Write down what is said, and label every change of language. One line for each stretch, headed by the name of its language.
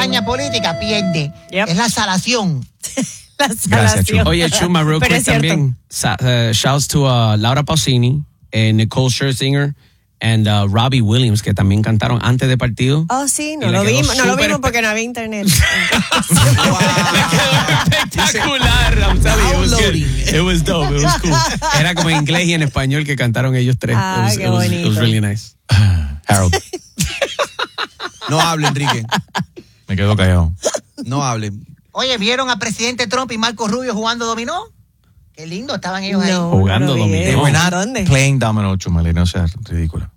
Spanish: Una caña política, pierde. Yep. Es la salación. La salación. Gracias, Chuma. Oye, Chuma,
English: real quick
Spanish: también.
English: Shouts to
Spanish: Laura Pausini, Nicole Scherzinger, and Robbie Williams, que también cantaron antes de partido. Oh, sí, no lo vimos porque no había internet. Espectacular.
English: I'm telling you, it was dope, it was cool.
Spanish: Era como en inglés y en español que cantaron ellos tres.
English: It was really nice. Harold.
Spanish: No hable, Enrique. Me quedo callado. No hable. Oye, ¿vieron a Presidente Trump y Marco Rubio jugando dominó? Qué lindo, estaban ellos ahí. Jugando dominó.
English: They were not playing domino, Chumale,
Spanish: no seas ridícula.